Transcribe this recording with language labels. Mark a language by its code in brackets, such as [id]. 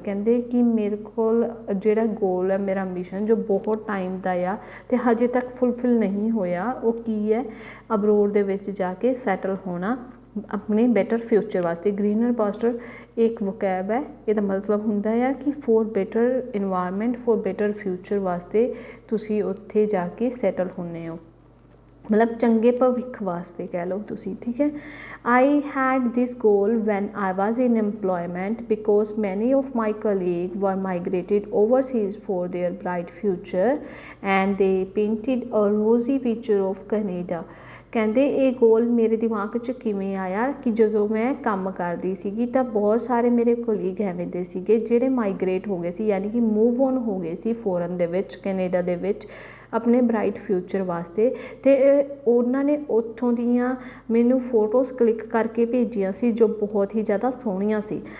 [pa] ਕਹਿੰਦੇ ਕਿ ਮੇਰੇ ਕੋਲ ਜਿਹੜਾ ਗੋਲ ਹੈ, ਮੇਰਾ ambition ਜੋ ਬਹੁਤ ਟਾਈਮ ਦਾ ਆ ਅਤੇ ਹਜੇ ਤੱਕ ਫੁਲਫਿਲ ਨਹੀਂ ਹੋਇਆ, ਉਹ ਕੀ ਹੈ, ਅਬਰੋਡ ਦੇ ਵਿੱਚ ਜਾ ਕੇ ਸੈਟਲ ਹੋਣਾ ਆਪਣੇ ਬੈਟਰ ਫਿਊਚਰ ਵਾਸਤੇ। ਗ੍ਰੀਨਰ ਪਾਸਟਰ ਇੱਕ ਵੋਕੈਬ ਹੈ, ਇਹਦਾ ਮਤਲਬ ਹੁੰਦਾ ਆ ਕਿ [en] for better environment, [pa] four better future ਵਾਸਤੇ ਤੁਸੀਂ ਉੱਥੇ ਜਾ ਕੇ ਸੈਟਲ ਹੁੰਦੇ ਹੋ, ਮਤਲਬ ਚੰਗੇ ਭਵਿੱਖ ਵਾਸਤੇ ਕਹਿ ਲਓ ਤੁਸੀਂ, ਠੀਕ ਹੈ। [en] I had this goal when I was in employment because many of my colleagues were migrated overseas for their bright future and they painted a rosy picture of Canada। [pa] ਕਹਿੰਦੇ ਇਹ ਗੋਲ ਮੇਰੇ ਦਿਮਾਗ 'ਚ ਕਿਵੇਂ ਆਇਆ ਕਿ ਜਦੋਂ ਮੈਂ ਕੰਮ ਕਰਦੀ ਸੀਗੀ ਤਾਂ ਬਹੁਤ ਸਾਰੇ ਮੇਰੇ ਕੋਲੀਗ ਐਵੇਂ ਦੇ ਸੀਗੇ ਜਿਹੜੇ ਮਾਈਗਰੇਟ ਹੋ ਗਏ ਸੀ, ਯਾਨੀ ਕਿ ਮੂਵ ਔਨ ਹੋ ਗਏ ਸੀ ਫੋਰਨ ਦੇ ਵਿੱਚ, ਕੈਨੇਡਾ ਦੇ ਵਿੱਚ ਆਪਣੇ ਬਰਾਈਟ ਫਿਊਚਰ ਵਾਸਤੇ, ਅਤੇ ਉਹਨਾਂ ਨੇ ਉੱਥੋਂ ਦੀਆਂ ਮੈਨੂੰ ਫੋਟੋਜ਼ ਕਲਿੱਕ ਕਰਕੇ ਭੇਜੀਆਂ ਸੀ ਜੋ ਬਹੁਤ ਹੀ ਜ਼ਿਆਦਾ ਸੋਹਣੀਆਂ ਸੀ।